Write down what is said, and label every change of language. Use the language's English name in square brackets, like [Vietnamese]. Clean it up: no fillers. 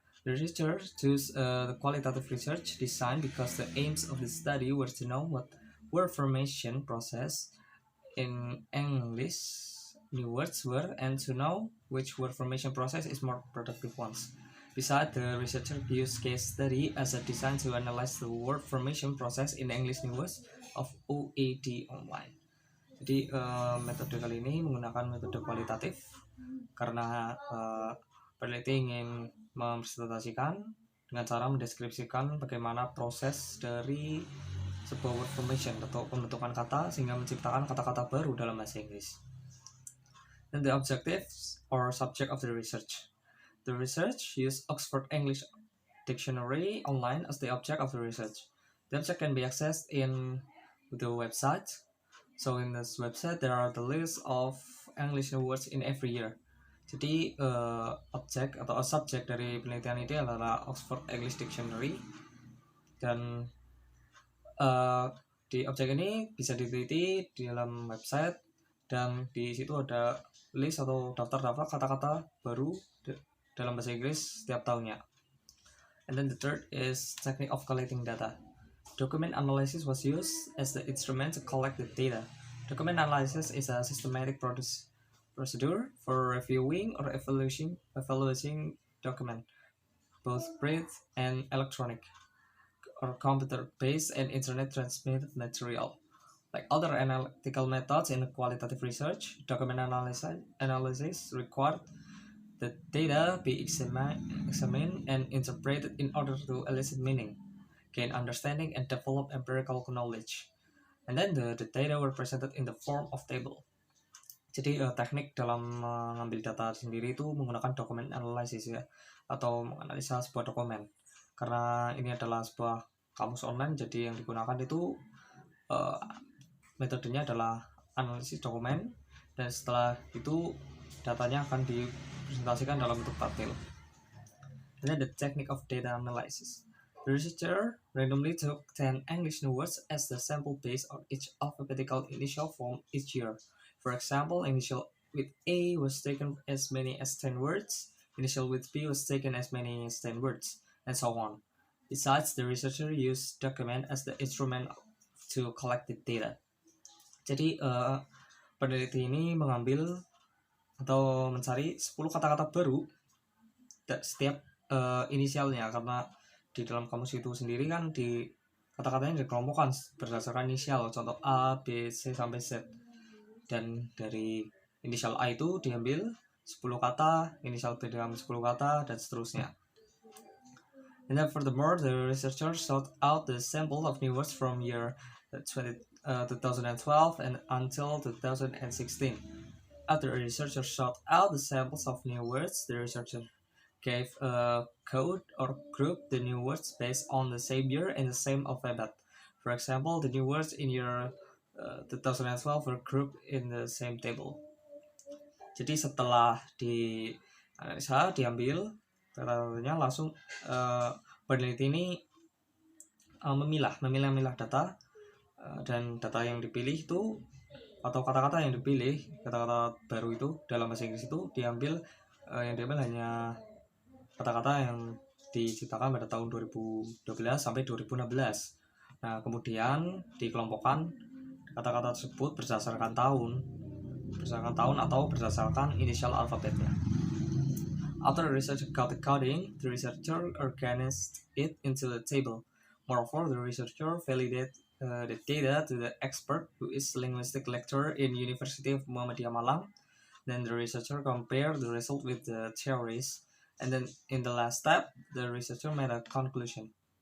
[English] The researchers chose the qualitative research design because the aims of the study were to know what word formation process in English new words were and to know which word formation process is more productive ones. Besides, the researcher used case study as a design to analyze the word formation process in English new words of OED online. [Indonesian] Jadi metode kali ini menggunakan metode kualitatif karena peneliti ingin mempresentasikan dengan cara mendeskripsikan bagaimana proses dari sebuah word formation atau pembentukan kata sehingga menciptakan kata-kata baru dalam bahasa Inggris. [English] And the objectives or subject of the research. The research used Oxford English Dictionary online as the object of the research. The object can be accessed in the website. So in this website there are the list of English new words in every year. [Indonesian] Jadi objek atau subjek dari penelitian ini adalah Oxford English Dictionary dan di objek ini bisa diteliti di dalam website dan di situ ada list atau daftar-daftar kata-kata baru dalam bahasa Inggris setiap tahunnya. [English] And then the third is technique of collecting data. Document analysis was used as the instrument to collect the data. Document analysis is a systematic procedure for reviewing or evaluating document, both print and electronic, or computer-based and internet-transmitted material. Like other analytical methods in qualitative research, document analysis required the data be examined and interpreted in order to elicit meaning, gain understanding, and develop empirical knowledge. And then the data were presented in the form of table. [Indonesian] Jadi teknik dalam mengambil data sendiri itu menggunakan dokumen analysis ya, atau menganalisa sebuah dokumen. Karena ini adalah sebuah kamus online, jadi yang digunakan itu metodenya adalah analisis dokumen, dan setelah itu datanya akan dipresentasikan dalam bentuk tabel. [English] And then the technique of data analysis. The researcher randomly took 10 English new words as the sample base of each alphabetical initial from each year. For example, initial with A was taken as many as 10 words, initial with B was taken as many as 10 words, and so on. Besides, the researcher used document as the instrument to collect the data. [Indonesian] Jadi, peneliti ini mengambil atau mencari 10 kata-kata baru setiap inisialnya, karena di dalam kamus itu sendiri kan di kata-katanya dikelompokkan berdasarkan inisial, contoh A, B, C sampai Z. Dan dari inisial A itu diambil 10 kata, inisial B diambil 10 kata, dan seterusnya. [English] And then furthermore, the researcher sought out the sample of new words from year 2012 and until 2016. After a researcher sought out the samples of new words, the researcher gave a code or group the new words based on the same year and the same alphabet. For example, the new words in year 2012 were grouped in the same table. [Indonesian] Jadi setelah dianalisa, diambil kata-katanya, langsung peneliti ini memilah data, dan data yang dipilih itu atau kata-kata yang dipilih, kata-kata baru itu dalam bahasa Inggris itu diambil hanya kata-kata yang diciptakan pada tahun 2012 sampai 2016. Nah, kemudian dikelompokkan kata-kata tersebut berdasarkan tahun atau berdasarkan inisial alfabetnya. [English] After the research got the coding, the researcher organized it into a table. Moreover, the researcher validated the data to the expert, who is linguistic lecturer in University of Muhammadiyah Malang. Then the researcher compared the result with the theories. And then in the last step, the researcher made a conclusion.